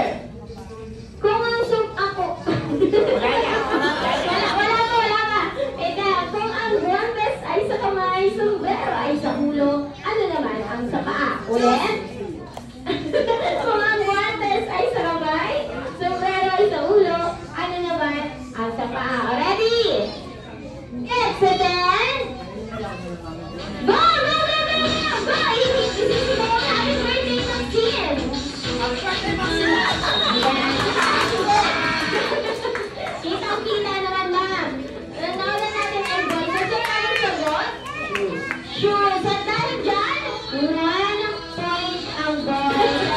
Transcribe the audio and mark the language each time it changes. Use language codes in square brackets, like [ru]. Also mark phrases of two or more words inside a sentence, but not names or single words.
[tl] Kung ang ako... wala pa. Eka, kung ang guantes ay sa kamay, sombrero ay sa ulo, ano naman ang sa paa? Ulit? Kung ang guantes ay sa kamay, sombrero ay sa ulo, ano naman ang sa paa? [en] Ready? Get set and... Go! Go! Go! Go! Go! [tl] Isipin mo ang [en] happy birthday [tl] ng Jen! Kitang-kita naman lang. Nauna natin ay boy. Kasi anong sagot? Sure. Sa dahil dyan, 1 point ang boy.